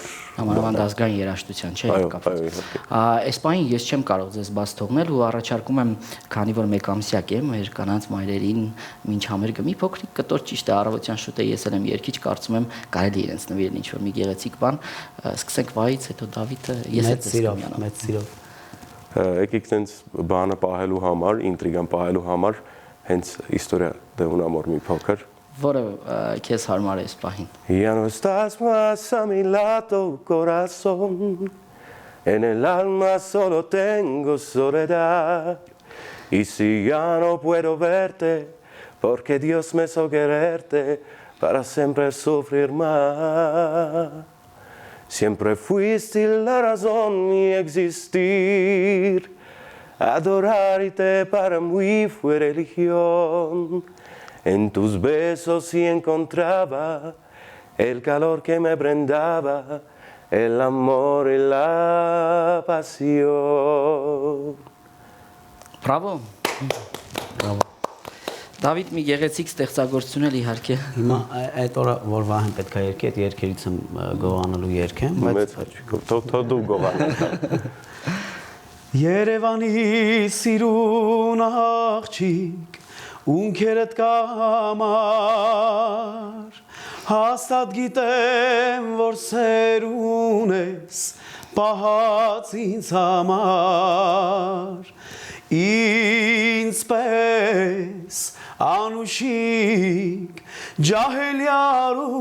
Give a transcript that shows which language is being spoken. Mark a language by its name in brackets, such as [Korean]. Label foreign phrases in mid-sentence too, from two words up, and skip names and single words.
[Armenian] Համանավանդ ազգային երաժշտության, չէ՞, կապված։ Այս պահին ես չեմ կարող ձեզ բաց թողնել ու առաջարկում եմ, քանի որ մեկ ամսյակ է, մեր կանանց մայրերին մինչ համերգը մի փոքրիկ կտոր ճիշտ է առավոտյան շուտ է ես էլ եմ երգիչ, կարծում եմ կարելի է իրենց նվիրել ինչ-որ մի գեղեցիկ բան։ Սկսենք վայից, հետո Դավիթը, ես էլ ձեզ մեծ սիրով։ Եկեք տենց բանը պահելու համար, ինտրիգան պահելու համար հենց Historia de un amor mi փոքր որը քեզ հարմար է այս պահին։ [Spanish] Ya no estás más a mi lado, corazón, en el alma solo tengo soledad, y si ya no puedo verte, porque Dios me hizo quererte, para siempre sufrir más. siempre fuiste la razón mi existir. Adorarte para mí fue religión. En tus besos sí encontraba el calor que me brindaba, el amor y la pasión. [Armenian] Բրավո։ Դավիթ մի գեղեցիկ ստեղծագործություն էլ իհարկե։ Հիմա այդ օրը որ Վահեն պետք է երգի, այդ երգերից եմ գողանալու երգ եմ, Մեծ հաճույքով, թող դու գողանաս։ Երևանի սիրուն աղջիկ, ունքերդ կամար, հաստատ գիտեմ, որ սեր ունես, պահած ինձ համար, ինձ պես անուշիկ, ջահելյար